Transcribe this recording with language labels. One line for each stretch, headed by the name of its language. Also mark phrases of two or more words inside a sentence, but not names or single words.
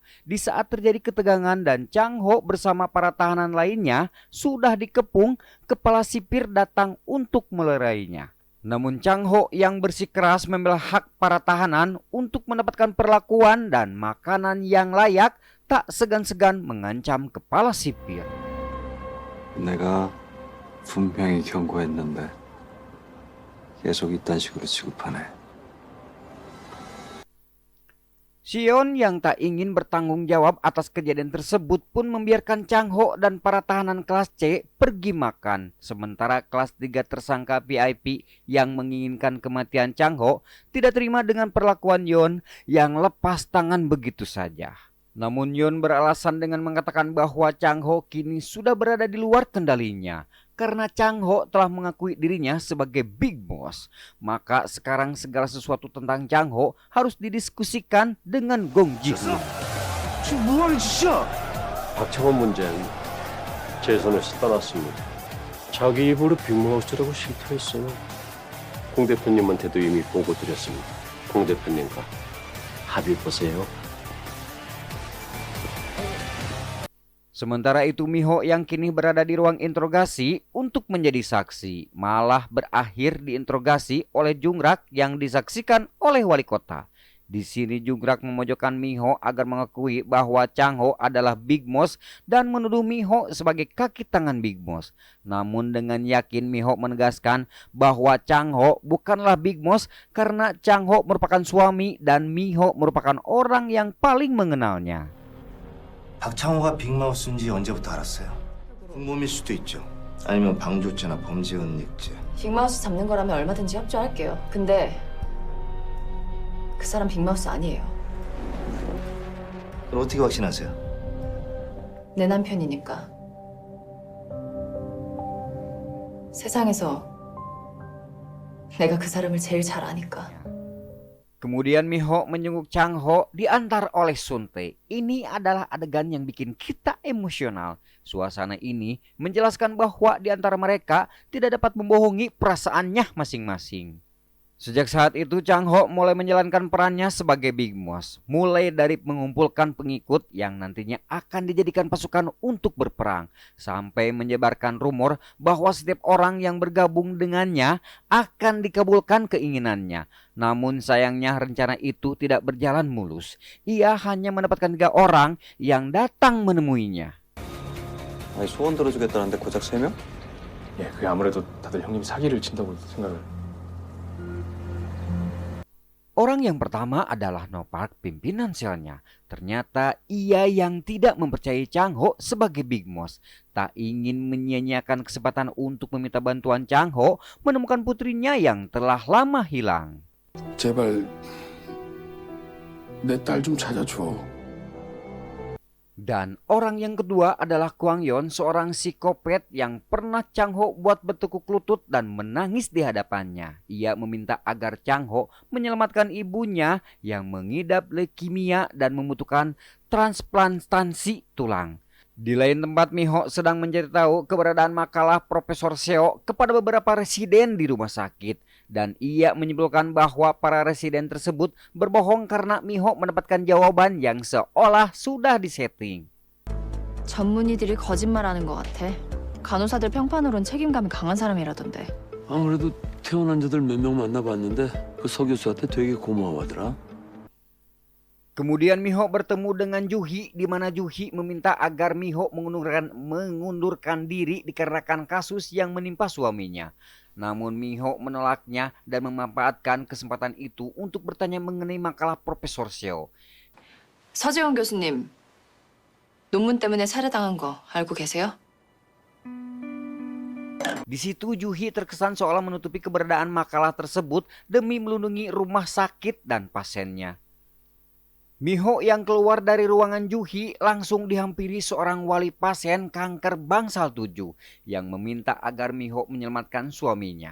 Indonesian: Di saat terjadi ketegangan dan Chang Ho bersama para tahanan lainnya sudah dikepung, kepala sipir datang untuk melerainya. Namun Chang Ho yang bersikeras membela hak para tahanan untuk mendapatkan perlakuan dan makanan yang layak, tak segan-segan mengancam kepala sipir.
Korean: 내가 분명히 경고했는데 계속 이딴 식으로 취급하네.
Indonesian: Sion yang tak ingin bertanggung jawab atas kejadian tersebut pun membiarkan Chang Ho dan para tahanan kelas C pergi makan. Sementara kelas 3 tersangka VIP yang menginginkan kematian Chang Ho tidak terima dengan perlakuan Yon yang lepas tangan begitu saja. Namun Yon beralasan dengan mengatakan bahwa Chang Ho kini sudah berada di luar kendalinya. Karena Chang Ho telah mengakui dirinya sebagai Big Boss, maka sekarang segala sesuatu tentang Chang Ho harus didiskusikan dengan Gong Ji-hoon.
Korean: 지금 뭐하는 짓이야? 박창원 문제는 제 손에서 떠났습니다. 자기 입으로 빅마우스라고 실토했어요. 공 대표님한테도 이미 보고 드렸습니다. 공 대표님과 합의 보세요.
Indonesian: Sementara itu Miho yang kini berada di ruang interogasi untuk menjadi saksi malah berakhir diinterogasi oleh Jungrak yang disaksikan oleh wali kota. Di sini Jungrak memojokkan Miho agar mengakui bahwa Chang Ho adalah Big Boss dan menuduh Miho sebagai kaki tangan Big Boss. Namun dengan yakin Miho menegaskan bahwa Chang Ho bukanlah Big Boss karena Chang Ho merupakan suami dan Miho merupakan orang yang paling mengenalnya.
Korean: 박창호가 빅마우스인지 언제부터 알았어요? 공범일 수도 있죠. 아니면 방조죄나 범죄 은닉죄. 빅마우스 잡는 거라면 얼마든지 협조할게요. 근데 그 사람 빅마우스 아니에요. 그럼 어떻게 확신하세요? 내 남편이니까. 세상에서 내가 그 사람을 제일 잘 아니까.
Indonesian: Kemudian Miho menjenguk Chang Ho diantar oleh Sun Tae. Ini adalah adegan yang bikin kita emosional. Suasana ini menjelaskan bahwa di antara mereka tidak dapat membohongi perasaannya masing-masing. Sejak saat itu Chang Ho mulai menjalankan perannya sebagai Big Boss. Mulai dari mengumpulkan pengikut yang nantinya akan dijadikan pasukan untuk berperang. Sampai menyebarkan rumor bahwa setiap orang yang bergabung dengannya akan dikabulkan keinginannya. Namun sayangnya rencana itu tidak berjalan mulus. Ia hanya mendapatkan 3 orang yang datang menemuinya.
Korean: 아니 소원 들어주겠다는데 고작 3명? 예, 그게 아무래도 다들 형님 사기를 친다고 생각을.
Indonesian: Orang yang pertama adalah Nopark, pimpinan selnya. Ternyata ia yang tidak mempercayai Chang Ho sebagai Big Boss. Tak ingin menyia-nyiakan kesempatan untuk meminta bantuan Chang Ho menemukan putrinya yang telah lama hilang.
Korean: 제발 내 딸 좀 찾아줘.
Indonesian: Dan orang yang kedua adalah Kwang Yon, seorang psikopat yang pernah Chang Ho buat bertekuk lutut dan menangis di hadapannya. Ia meminta agar Chang Ho menyelamatkan ibunya yang mengidap leukemia dan membutuhkan transplantasi tulang. Di lain tempat, Miho sedang mencari tahu keberadaan makalah Profesor Seo kepada beberapa residen di rumah sakit. Dan ia menyimpulkan bahwa para residen tersebut berbohong karena Miho mendapatkan jawaban yang seolah sudah disetting.
Korean: 전문의들이 거짓말하는 것 같아. 간호사들 평판으론 책임감이 강한 사람이라던데. 아무래도 퇴원 환자들 몇 명 만나봤는데 그 서 교수한테 되게 고마워하더라.
Indonesian: Kemudian Miho bertemu dengan Juhi, di mana Juhi meminta agar Miho mengundurkan diri dikarenakan kasus yang menimpa suaminya. Namun Miho menolaknya dan memanfaatkan kesempatan itu untuk bertanya mengenai makalah Profesor Seo.
Korean: 서재원 교수님, 논문 때문에 살해당한 거 알고 계세요?
Indonesian: Di situ Juhi terkesan seolah menutupi keberadaan makalah tersebut demi melindungi rumah sakit dan pasiennya. Miho yang keluar dari ruangan Juhi langsung dihampiri seorang wali pasien kanker bangsal 7 yang meminta agar Miho menyelamatkan suaminya.